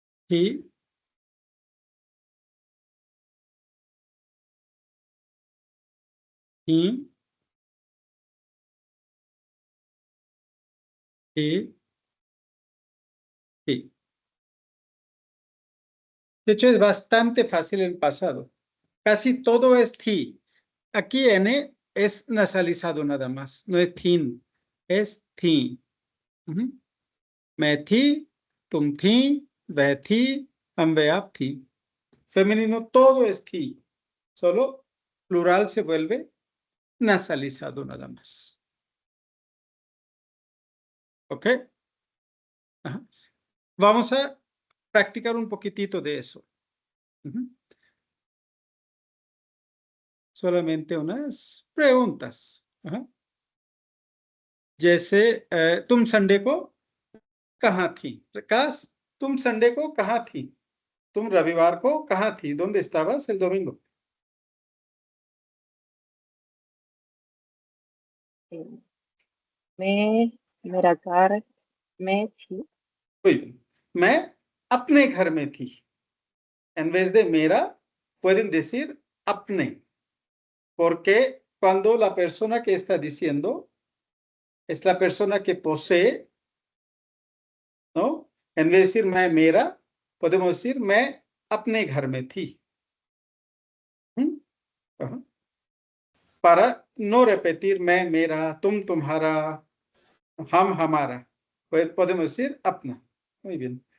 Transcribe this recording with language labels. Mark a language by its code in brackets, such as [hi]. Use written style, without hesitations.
[es] Y y y y. De hecho, es bastante fácil el pasado. Casi todo es thi. Aquí N es nasalizado nada más. No es thin, es thi. [hi] मैं थी, तुम थी, वह थी, हम, वे, आप थी. [es] Femenino todo es thi. Solo plural se vuelve nasalizado nada más. ¿Ok? Ajá. Vamos a practicar un poquitito de eso. Solamente unas preguntas. [hi] जैसे तुम संडे को कहाँ थी? प्रकाश, तुम संडे को कहाँ थी? तुम रविवार को कहाँ थी? [es] ¿Dónde estabas el domingo? [hi] मैं मेरा घर में थी. [es] Muy bien. [hi] मैं अपने घर में थी. [es] En vez de मेरा, pueden decir अपने. Porque cuando la persona que está diciendo es la persona que posee, ¿no? En vez de decir [hi] मैं मेरा, [es] podemos decir [hi] मैं अपने घर में थी. [es] Ajá. Para no repetir [hi] मैं मेरा, तुम तुम्हारा, हम हमारा, [es] pues podemos decir अपना. Muy bien.